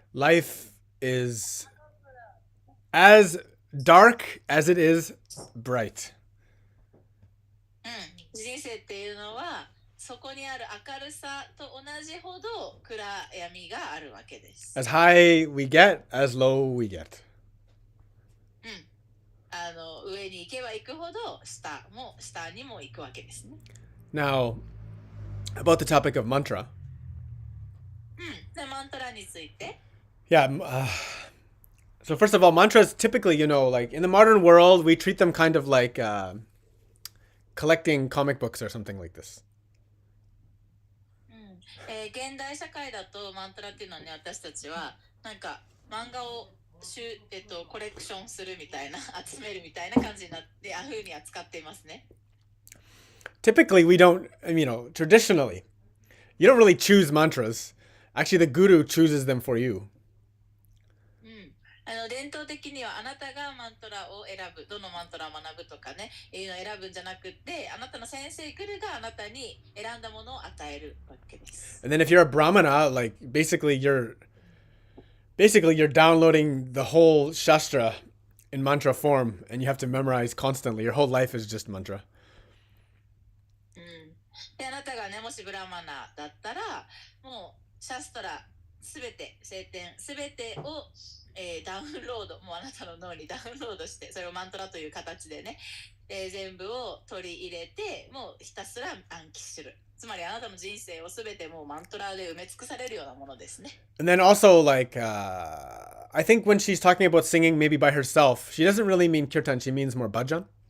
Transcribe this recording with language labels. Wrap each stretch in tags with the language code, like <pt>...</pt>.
<en>Life is as dark as it is bright.</en> <ja>人生っていうのはそこにある明るさと同じほど暗闇があるわけです。</ja> <en>As high we get, as low we get.</en> <ja>上に行けば行くほど下にも行くわけですね。</ja> <en>Now, about the topic of mantra.</en> <ja>でマントラについて。</ja> <en>Yeah. So first of all, mantras typically, like in the modern world, we treat them kind of like collecting comic books or something like this.</en> <ja>現代社会だとマントラっていうのはね、私たちはなんか漫画をコレクションするみたいな集めるみたいな感じになって風に扱っていますね。</ja> <en>Typically, we don't, traditionally, you don't really choose mantras. Actually, the guru chooses them for you.</en> <ja>伝統的にはあなたがマントラを選ぶ、どのマントラを学ぶとかね、いうのを選ぶんじゃなくて、あなたの先生グルがあなたに選んだものを与えるわけです。</ja> <en>And then if you're a brahmana, like basically you're downloading the whole shastra in mantra form, and you have to memorize constantly. Your whole life is just mantra.</en> <ja>であなたがね、もしブラマナだったら、もうシャストラすべて聖典すべてをダウンロード、もうあなたの脳にダウンロードして、それをマントラという形でね、全部を取り入れて、もうひたすら暗記する。つまりあなたの人生をすべてもうマントラで埋め尽くされるようなものですね。</ja> <en>And then also, like, I think when she's talking about singing maybe by herself, she doesn't really mean kirtan, she means more bhajan.</en>